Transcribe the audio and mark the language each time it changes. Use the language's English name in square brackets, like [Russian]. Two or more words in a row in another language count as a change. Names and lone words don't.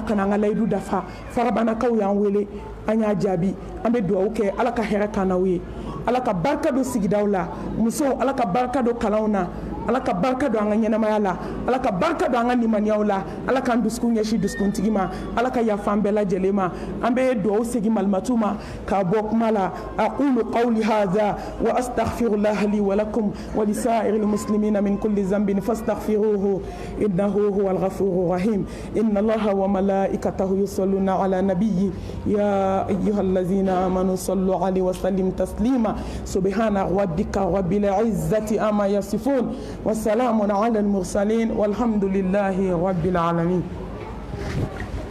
[Bambara] ka na an ka layidu dafa farabanakaw y'an wele an y'a jaabi an bɛ dugawu kɛ Ala ka hɛrɛ k'an n'aw ye Ala ka barika don sigidaw la musow Ala ka barika don kalanw na Ala ka barika don an ka ɲɛnamaya la Ala ka barika don an ka limaniyaw la Ala k'an dusukun ɲɛsin dusukuntigi ma Ala ka yafa an bɛɛ lajɛlen ma an bɛ dugawu segin malimatu ma k'a bɔ kuma la [Arabic] أقول قولي هذا وأستغفر الله لي ولكم ولسائر المسلمين من كل ذنب فاستغفروه إنه هو الغفور الرحيم إن الله وملائكته يصلون على النبي يا أيها الذين آمنوا صلوا عليه وسلم تسليما سبحان ربك رب العزة عما يصفون وسلام على المرسلين والحمد لله رب العالمين